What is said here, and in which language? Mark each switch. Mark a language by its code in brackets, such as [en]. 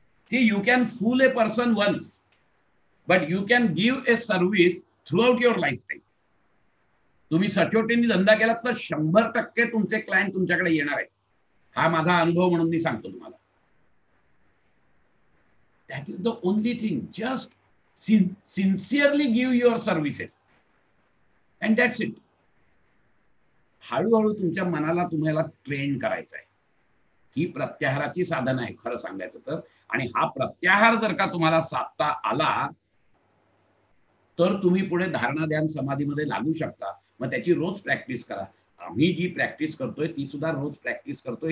[en] See you can fool a person once, but you can give a service throughout your lifetime. [mr] तुम्ही सचोटीने धंदा केला तर 100% तुमचे client तुमच्याकडे येणार आहे. हा माझा अनुभव म्हणून मी सांगतो तुम्हाला. [en] That is the only thing. Just sincerely give your services and that's it. [mr] हळूहळू तुमच्या मनाला तुम्हाला ट्रेन करायचं आहे. ही प्रत्याहाराची साधना आहे खरं सांगायचं तर. आणि हा प्रत्याहार जर का तुम्हाला साधता आला तर तुम्ही पुढे धारणा ध्यान समाधीमध्ये लागू शकता. मग त्याची रोज प्रॅक्टिस करा. आम्ही जी प्रॅक्टिस करतोय ती सुद्धा रोज प्रॅक्टिस करतोय.